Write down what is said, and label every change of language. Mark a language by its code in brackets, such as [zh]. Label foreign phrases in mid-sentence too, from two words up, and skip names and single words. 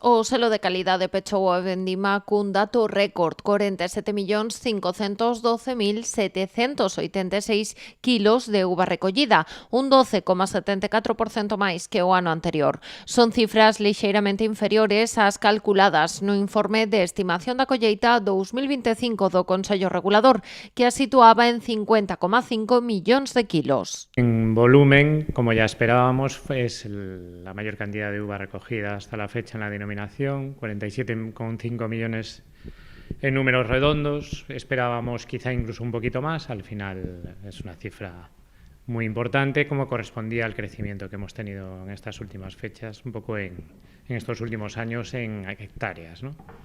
[gl] O selo de calidade pechou a vendima cun dato récord, 47.512.786 kilos de uva recollida, un 12,74% máis que o ano anterior. Son cifras lixeiramente inferiores ás calculadas no informe de estimación da colleita 2025 do Consello Regulador, que a situaba en 50,5 millóns de kilos. [es] En volumen, como ya esperábamos, es la mayor cantidad de uva recogida hasta la fecha en la denominación, 47,5 millones en números redondos. Esperábamos quizá incluso un poquito más, al final es una cifra muy importante, como correspondía al crecimiento que hemos tenido en estas últimas fechas, un poco en estos últimos años en hectáreas, ¿no?